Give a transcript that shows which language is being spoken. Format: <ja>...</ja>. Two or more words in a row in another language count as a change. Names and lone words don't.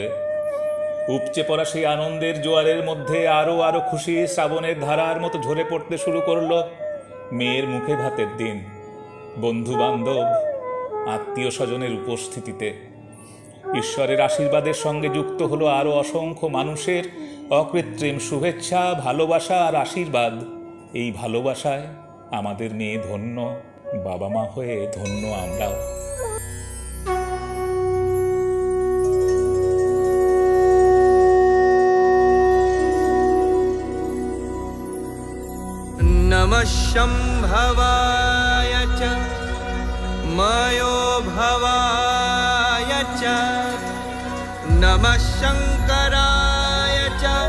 <bn>উপচে পড়া সেই আনন্দের জোয়ারের মধ্যে আরো আরো খুশি শ্রাবণের ধারার মতো ঝরে পড়তে শুরু করলো মেয়ের মুখে ভাতের দিন, বন্ধু বান্ধব, আত্মীয় স্বজনের উপস্থিতিতে। ঈশ্বরের আশীর্বাদের সঙ্গে যুক্ত হলো আরো অসংখ্য মানুষের অকৃত্রিম শুভেচ্ছা, ভালোবাসা আর আশীর্বাদ। এই ভালোবাসায় আমাদের মেয়ে ধন্য, বাবা মা হয়ে ধন্য আমরাও।</bn> <sa>नमः शम्भवाय च मयो भवाय च नमः शंकराय च</sa>